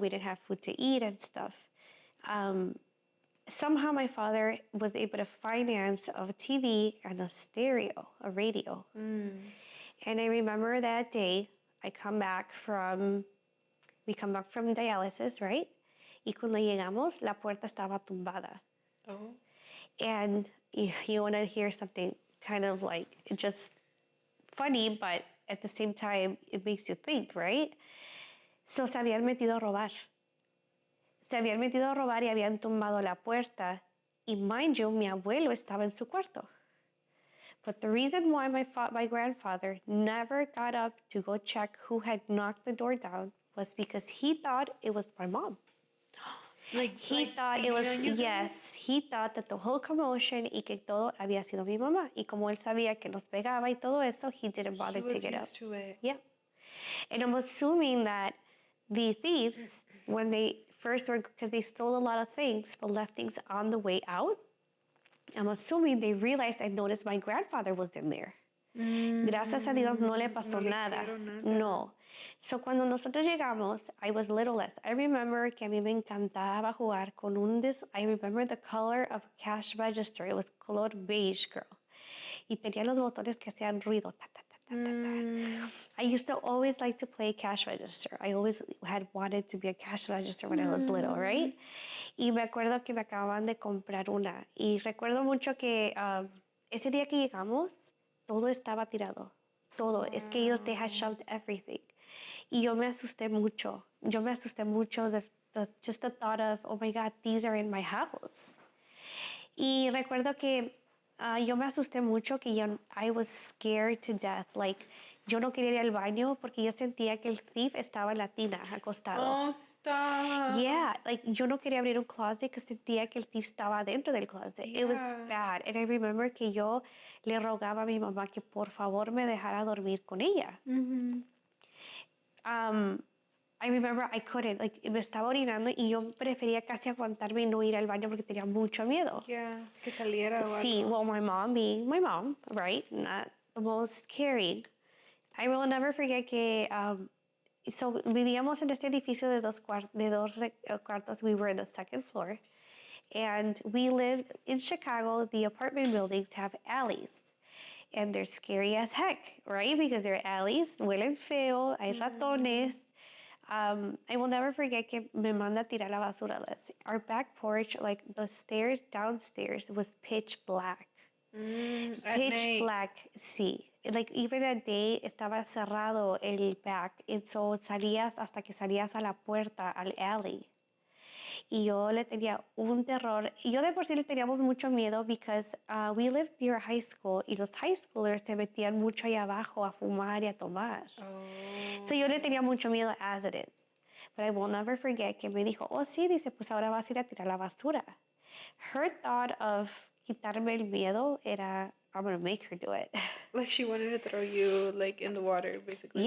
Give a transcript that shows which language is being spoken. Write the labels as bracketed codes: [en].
[en] We didn't have food to eat and stuff. Somehow my father was able to finance a TV and a stereo, a radio. And I remember that day, we come back from dialysis, right? [es] Y cuando llegamos, la puerta estaba tumbada. [en] Oh. And you want to hear something kind of like just funny, but at the same time, it makes you think, right? [es] So se habían metido a robar. Se habían metido a robar y habían tumbado la puerta. Y [en] mind you, [es] mi abuelo estaba en su cuarto. [en] But the reason why my grandfather never got up to go check who had knocked the door down was because he thought it was my mom. He thought that the whole commotion [es] y que todo había sido mi mamá. Y como él sabía que nos pegaba y todo eso, [en] he didn't bother to get up. He was used to it. Yeah. And I'm assuming that the thieves, when they first were, because they stole a lot of things, but left things on the way out, I'm assuming they realized I noticed my grandfather was in there. [es] Gracias a Dios no le pasó No le nada. hicieron nada. No. [en] So [es] cuando nosotros llegamos, [en] I was littlest. I remember [es] que a mí me encantaba jugar con [en] I remember the color of cash register. It was color beige, girl. [es] Y tenía los botones que hacían ruido. Ta, ta, ta, ta, ta, ta. [en] I used to always like to play cash register. I always had wanted to be a cash register when I was little, right? [es] Y me acuerdo que me acababan de comprar una. Y recuerdo mucho que ese día que llegamos, todo estaba tirado. Todo. Wow. Es que ellos, [en] they had shoved everything. [es] Y yo me asusté mucho. Yo me asusté mucho [en] just the thought of, oh my God, these are in my house. [es] Y recuerdo que yo me asusté mucho que [en] I was scared to death. [es] Like, yo no quería ir al baño porque yo sentía que el thief estaba en la tina, acostado. [en] Oh, stop. [es] Yeah, like, yo no quería abrir un closet que sentía que el thief estaba dentro del closet. [en] Yeah. It was bad. And I remember [es] que yo le rogaba a mi mamá que por favor me dejara dormir con ella. [en] I remember I couldn't, like, [es] me estaba orinando y yo prefería casi aguantarme y no ir al baño porque tenía mucho miedo. Yeah, que saliera o Sí, algo. [en] well, my mom being my mom, right? Not the most caring. I will never forget [es] que, so vivíamos en este edificio de dos cuartos. [en] We were in the second floor. And we lived in Chicago. The apartment buildings have alleys. And they're scary as heck, right? Because they're alleys, [es] huelen feo, hay ratones. [en] I will never forget [es] que me manda a tirar la basura. [en] Our back porch, like the stairs downstairs, was pitch black. At Pitch night. black, sí. Like even at day [es] estaba cerrado el [en] back. And so [es] salías hasta que salías a la puerta, al alley. Y yo le tenía un terror. Y yo de por sí le teníamos mucho miedo [en] because we lived near a high school [es] y los high schoolers se metían mucho ahí abajo a fumar y a tomar. [en] Oh. [es] So yo le tenía mucho miedo [en] as it is. But I will never forget [es] que me dijo, oh sí, dice, pues ahora vas a ir a tirar la basura. [en] Her thought of [es] quitarme el miedo era, [en] I'm going to make her do it. Like she wanted to throw you like in the water, basically.